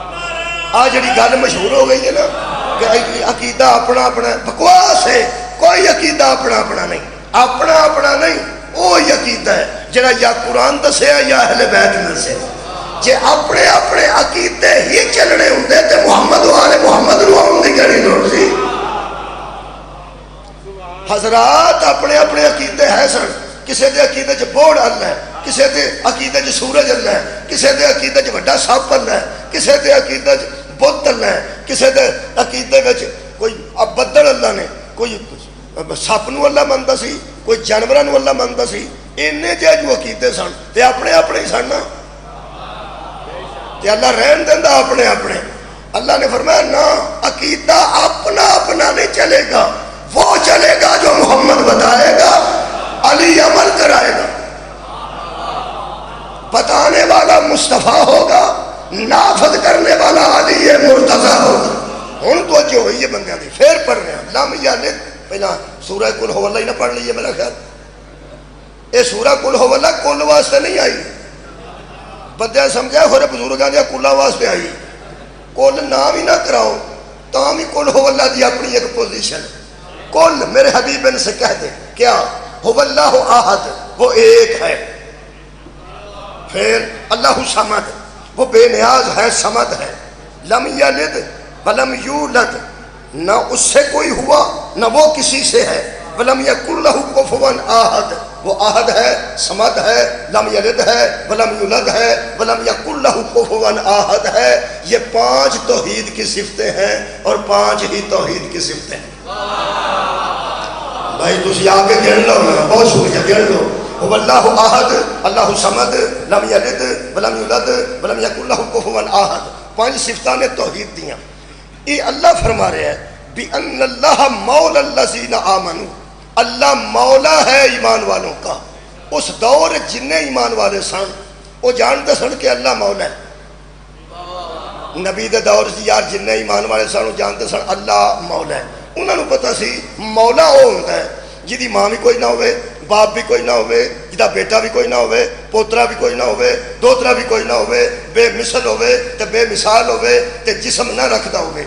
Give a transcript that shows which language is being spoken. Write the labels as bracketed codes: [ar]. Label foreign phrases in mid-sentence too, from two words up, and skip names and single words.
[pa] آج جڑی گل مشہور ہو گئی ہے نا کہ عقیدہ اپنا اپنا، بکواس ہے. کوئی عقیدہ اپنا اپنا نہیں، اپنا اپنا نہیں، وہ عقیدہ ہے جڑا یا قرآن دسیا یا اہل بیت دسیا۔ جے اپنے اپنے عقیدے ہی چلنے ہوندے تے محمد والے محمد نو آن دی کہڑی لوڑ سی؟ حضرات اپنے اپنے عقیدے ہے سن، کسے دے عقیدے چ بوڑ اللہ ہے، کسے دے عقیدے چ سورج اللہ ہے، کسے دے عقیدے چ وڈا سپ اللہ ہے، کسے دے عقیدے چ بت اللہ ہے، کسے دے عقیدے وچ کوئی بدل اللہ نے، کوئی سپ نو اللہ منتا سی، کوئی جانوراں نو اللہ منتا سی۔ اینے جے جو عقیدے سن تے اپنے اپنے ہی سن نا، تے اللہ رہن دیندا اپنے اپنے۔ [ur] اللہ نے فرمایا نا، عقیدہ اپنا اپنا نہیں چلے گا، وہ چلے گا جو محمد بتائے گا، علی عمل کرائے گا، بتانے والا مصطفیٰ ہوگا، نافذ کرنے والا علی مرتضیٰ ہوگا۔ [pa] ہن تو جو ہوئی ہے بندیاں دی، پھر پڑھ رہے ہیں [ar] لم یلد، [pa] پہلا سورہ قل ہو اللہ ہی نہ پڑھ لیے میرا خیال۔ یہ سورہ قل ہو اللہ کل واسطے نہیں آئی، بندے سمجھا ہورے بزرگاں دیا کلا واسطے آئی، کل نام ہی نہ کراؤ تاں بھی قل ہو اللہ دی اپنی ایک پوزیشن۔ [ur] کل میرے حبیب ان سے کہہ دے کیا [ar] ہو اللہ احد، [ur] وہ ایک ہے، پھر [ar] اللہ صمد، [ur] وہ بے نیاز ہے، صمد ہے، [ar] لم یلد ولم یولد، [ur] نہ اس سے کوئی ہوا نہ وہ کسی سے ہے، [ar] ولم یکن لہ کفوا احد، [ur] وہ احد ہے، صمد ہے، [ar] لم یلد [ur] ہے، [ar] ولم یولد [ur] ہے، [ar] ولم یکن لہ کفوا احد [ur] ہے۔ یہ 5 توحید کی صفتیں ہیں اور 5 ہی توحید کی صفتیں ہیں۔ [pa] بھائی تسی آگے گن لو نا، بہت شکریہ، گن لو۔ [ar] هو اللہ احد، اللہ صمد، لم یلد ولم یولد ولم یکن لہ کفوا احد، [pa] 5 صفتاں نے توحید دیاں۔ [ur] یہ اللہ فرما رہے ہیں [ar] بِأَنَّ اللَّهَ مَوْلَى الَّذِينَ آمَنُوا، [ur] اللہ مولا ہے ایمان والوں کا۔ [pa] اس دور جنہیں ایمان والے سن وہ جانتے سن کہ اللہ مولا ہے۔ نبی دے دور سے یار جنہیں ایمان والے سن وہ جانتے سن اللہ مولا ہے۔ انہوں نے پتا سی مولا وہ ہوتا ہے جدی ماں بھی کوئی نہ ہوئے، باپ بھی کوئی نہ ہوئے، جدا بیٹا بھی کوئی نہ ہوئے، پوترا بھی کوئی نہ ہوئے، دوترا بھی کوئی نہ ہوئے، بے مثل ہوئے تے بے مثال ہوئے تے جسم نہ رکھتا ہوئے۔